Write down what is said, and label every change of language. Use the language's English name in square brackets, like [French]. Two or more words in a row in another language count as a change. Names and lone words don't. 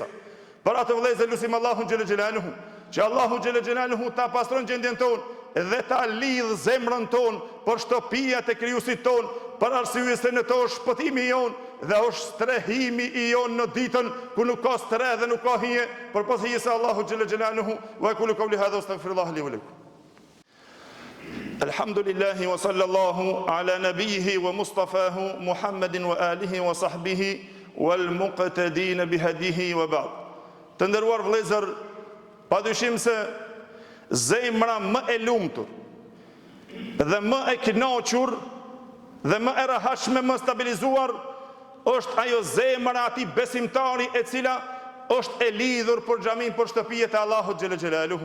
[Albanian] Për atë vëllezër lutim Allahu [Arabic] جل جلاله, [Albanian] që Allahu [Arabic] جل جلاله [Albanian] ta pastron gjendjen tonë dhe ta lidh zemrën tonë për shtëpiat e krijuesit tonë, për arsye se në to është shpëtimi jon dhe është strehimi i jon në ditën ku nuk ka streh dhe nuk ka hije, për posaçërisë Allahu [Arabic] جل جلاله. وأقول قولي هذا أستغفر الله لي ولكم. الحمد لله وصلى الله على نبيه ومصطفاه محمد وآله وصحبه والمقتدين بهديه وبعد. [Albanian] Të nderuar vëllezër, padyshim se zemra më e lumtur dhe më e kënaqur dhe më e rehatshme, më stabilizuar është ajo zemra ati besimtari e cila është e lidhur për xhamin, për shtëpijet e Allahut [Arabic] جل جلاله.